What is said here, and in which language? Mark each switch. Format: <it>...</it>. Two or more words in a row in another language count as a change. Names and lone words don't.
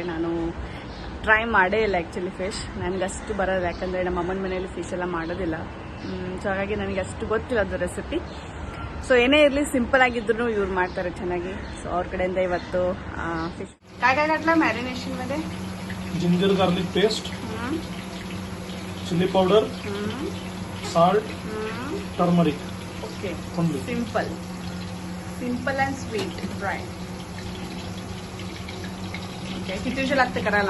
<kn>ನಾನು ಟ್ರೈ ಮಾಡೇ ಇಲ್ಲ</kn> <en>actually fish.</en> <kn>ನನಗಷ್ಟು ಬರೋದು, ಯಾಕಂದರೆ ನಮ್ಮ ಅಮ್ಮನ ಮನೆಯಲ್ಲಿ ಫಿಶ್ ಎಲ್ಲ ಮಾಡೋದಿಲ್ಲ. ಸೊ ಹಾಗಾಗಿ ನನಗೆ ಅಷ್ಟು ಗೊತ್ತಿಲ್ಲ ಅದು ರೆಸಿಪಿ. ಸೊ ಏನೇ ಇರಲಿ, ಸಿಂಪಲ್ ಆಗಿದ್ರು ಇವ್ರು ಮಾಡ್ತಾರೆ ಚೆನ್ನಾಗಿ. ಸೊ ಅವ್ರ ಕಡೆಯಿಂದ ಇವತ್ತು ಫಿಶ್ ಕಾಯ್ಕಾಯ್ಲ ಮ್ಯಾರಿನೇಷನ್ मध्ये</kn> <en>ginger garlic paste, chili powder, salt, turmeric. OK, simple and sweet fry.</en> <mr>ओके, किती उशीर लागते करायला?</mr>